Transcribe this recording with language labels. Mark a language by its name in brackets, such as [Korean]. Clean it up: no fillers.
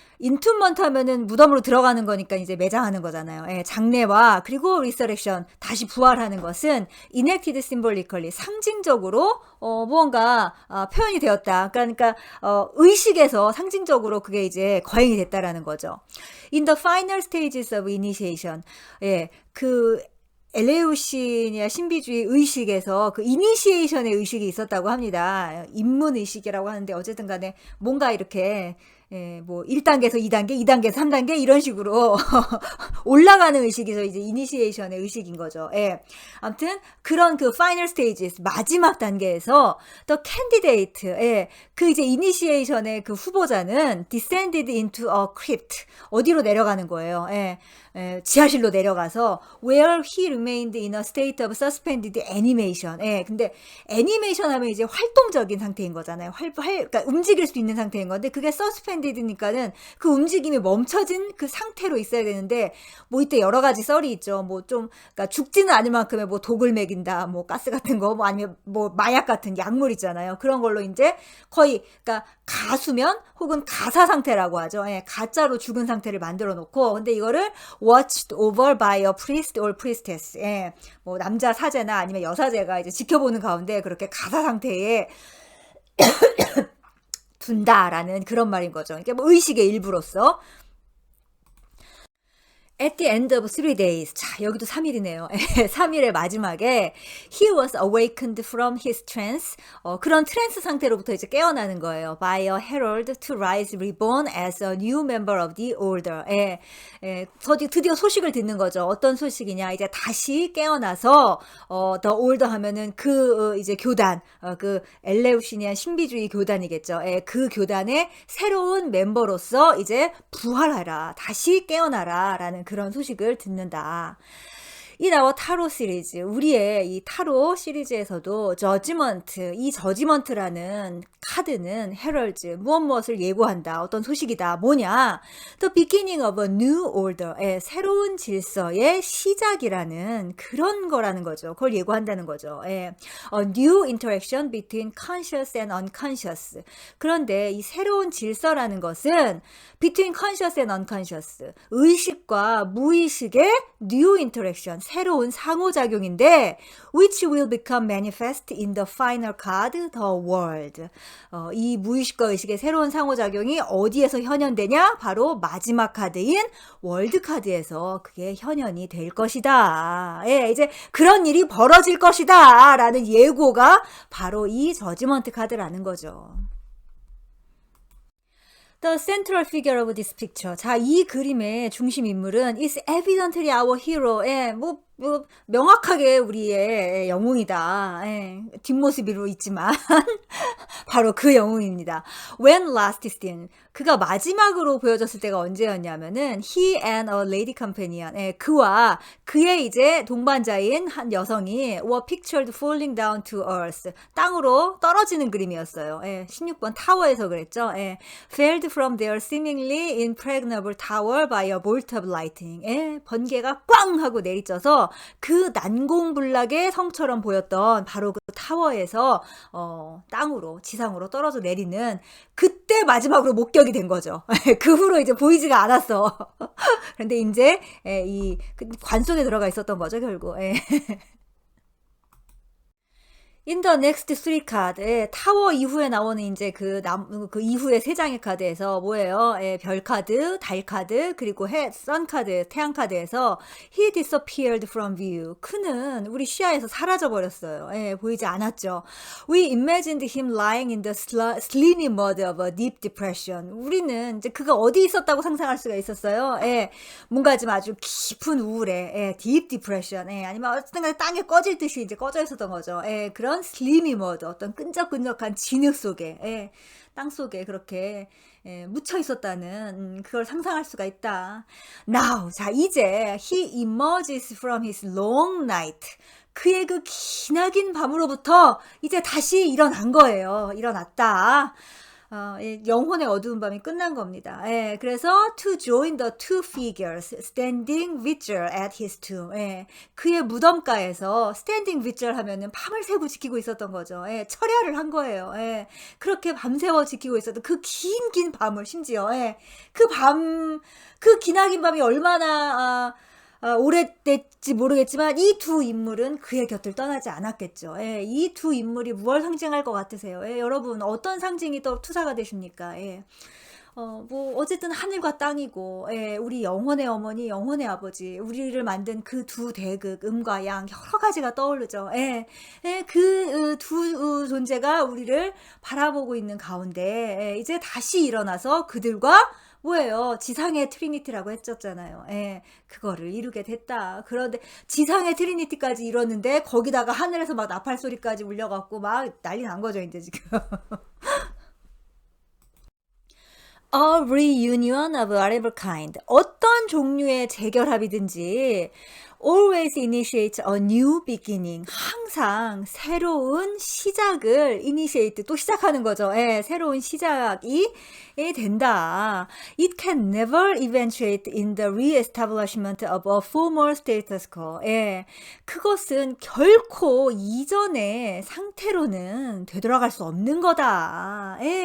[Korean] 인투먼트 하면은 무덤으로 들어가는 거니까 이제 매장하는 거잖아요. 예, 장례와 그리고 리서렉션, 다시 부활하는 것은 [English] enacted symbolically, [Korean] 상징적으로 무언가 표현이 되었다. 그러니까 의식에서 상징적으로 그게 이제 거행이 됐다라는 거죠. [English] In the final stages of initiation. [Korean] 예, 그 엘레우시니아 신비주의 의식에서 그 이니시에이션의 의식이 있었다고 합니다. 입문 의식이라고 하는데, 어쨌든 간에 뭔가 이렇게 뭐 1단계에서 2단계, 2단계에서 3단계 이런 식으로 올라가는 의식에서 이제 이니시에이션의 의식인 거죠. 예. 아무튼 그런 그 파이널 스테이지, 마지막 단계에서 [English] the candidate, [Korean] 예. 그 이제 이니시에이션의 그 후보자는 [English] descended into a crypt, [Korean] 어디로 내려가는 거예요. 예. 지하실로 내려가서 [English] where he remained in a state of suspended animation. [Korean] 예, 근데 애니메이션 하면 이제 활동적인 상태인 거잖아요. 그러니까 움직일 수 있는 상태인 건데, 그게 suspended니까는 그 움직임이 멈춰진 그 상태로 있어야 되는데, 뭐 이때 여러 가지 썰이 있죠. 뭐 좀 그러니까 죽지는 않을 만큼의 뭐 독을 먹인다, 뭐 가스 같은 거, 뭐 아니면 뭐 마약 같은 약물 있잖아요. 그런 걸로 이제 거의 그러니까 가수면 혹은 가사 상태라고 하죠. 예, 가짜로 죽은 상태를 만들어 놓고, 근데 이거를 [English] watched over by a priest or priestess. [Korean] 예, 뭐 남자 사제나 아니면 여사제가 이제 지켜보는 가운데 그렇게 가사 상태에 둔다라는 그런 말인 거죠. 그러니까 뭐 의식의 일부로서. [English] At the end of 3 days. [Korean] 자, 여기도 3일이네요. 3일의 마지막에 [English] he was awakened from his trance. [Korean] 그런 트랜스 상태로부터 이제 깨어나는 거예요. [English] By a herald to rise reborn as a new member of the order. [Korean] 드디어 소식을 듣는 거죠. 어떤 소식이냐? 이제 다시 깨어나서 the order 하면은 그 이제 교단, 그 엘레우시니안 신비주의 교단이겠죠. 그 교단의 새로운 멤버로서 이제 부활하라, 다시 깨어나라라는 그런 소식을 듣는다. 이 나와 타로 시리즈, 우리의 이 타로 시리즈에서도 저지먼트, 이 저지먼트라는 카드는 헤럴즈, 무엇을 예고한다, 어떤 소식이다. 뭐냐? [English] The beginning of a new order, [Korean] 새로운 질서의 시작이라는 그런 거라는 거죠. 그걸 예고한다는 거죠. [English] A new interaction between conscious and unconscious. [Korean] 그런데 이 새로운 질서라는 것은 [English] between conscious and unconscious, [Korean] 의식과 무의식의 [English] new interaction, [Korean] 새로운 상호작용인데 [English] which will become manifest in the final card, the world. [Korean] 이 무의식과 의식의 새로운 상호작용이 어디에서 현현되냐? 바로 마지막 카드인 월드 카드에서 그게 현현이 될 것이다. 예, 이제 그런 일이 벌어질 것이다 라는 예고가 바로 이 저지먼트 카드라는 거죠. [English] The central figure of this picture. [Korean] 자, 이 그림의 중심 인물은 [English] is evidently our hero. [Korean] 예, 명확하게 우리의 영웅이다. 예, 뒷모습으로 있지만 바로 그 영웅입니다. [English] When last seen. [Korean] 그가 마지막으로 보여졌을 때가 언제였냐면은 [English] he and a lady companion. [Korean] 예, 그와 그의 이제 동반자인 한 여성이 [English] were pictured falling down to earth. [Korean] 땅으로 떨어지는 그림이었어요. 예, 16번 타워에서 그랬죠. [English] 예, felled from their seemingly impregnable tower by a bolt of lightning. [Korean] 예, 번개가 꽝 하고 내리쳐서 그 난공불락의 성처럼 보였던 바로 그 타워에서 땅으로 지상으로 떨어져 내리는 그때 마지막으로 목격이 된 거죠. 그 후로 이제 보이지가 않았어. 그런데 이제 이 관 속에 들어가 있었던 거죠, 결국. [English] In the next three card, [Korean] 타워 이후에 나오는 이제 그 이후에 세 장의 카드에서 뭐예요? 별 카드, 달 카드, 그리고 선 카드, 태양 카드에서 [English] he disappeared from view. [Korean] 그는 우리 시야에서 사라져 버렸어요. 보이지 않았죠. [English] We imagined him lying in the slimy mud of a deep depression. [Korean] 우리는 이제 그가 어디 있었다고 상상할 수가 있었어요. 뭔가 좀 아주 깊은 우울에, [English] deep depression, [Korean] 아니면 어쨌든 땅에 꺼질 듯이 이제 꺼져 있었던 거죠. 그런 슬리미 머드, 어떤 끈적끈적한 진흙 속에, 땅 속에 그렇게 묻혀 있었다는 그걸 상상할 수가 있다. [English] Now, [Korean] 자 이제 [English] he emerges from his long night. [Korean] 그의 그 기나긴 밤으로부터 이제 다시 일어난 거예요. 일어났다. 영혼의 어두운 밤이 끝난 겁니다. 그래서 [English] to join the two figures standing vigil at his tomb. [Korean] 그의 무덤가에서 standing vigil 하면은 밤을 새고 지키고 있었던 거죠. 철야를 한 거예요. 그렇게 밤새워 지키고 있었던 그 긴 밤을 심지어 그 기나긴 밤이 얼마나 오래됐지 모르겠지만 이 두 인물은 그의 곁을 떠나지 않았겠죠. 이 두 인물이 무엇을 상징할 것 같으세요? 여러분 어떤 상징이 또 투사가 되십니까? 어쨌든 하늘과 땅이고, 우리 영혼의 어머니, 영혼의 아버지, 우리를 만든 그 두 대극, 음과 양, 여러 가지가 떠오르죠. 그 두 존재가 우리를 바라보고 있는 가운데, 이제 다시 일어나서 그들과 뭐예요? 지상의 트리니티라고 했었잖아요. 그거를 이루게 됐다. 그런데 지상의 트리니티까지 이뤘는데 거기다가 하늘에서 막 나팔 소리까지 울려갖고 막 난리 난 거죠, 이제 지금. [English] A reunion of whatever kind. [Korean] 어떤 종류의 재결합이든지 [English] always initiate a new beginning. [Korean] 항상 새로운 시작을 initiate, 또 시작하는 거죠. 새로운 시작이 된다. [English] It can never eventuate in the re-establishment of a former status quo. [Korean] 그것은 결코 이전의 상태로는 되돌아갈 수 없는 거다.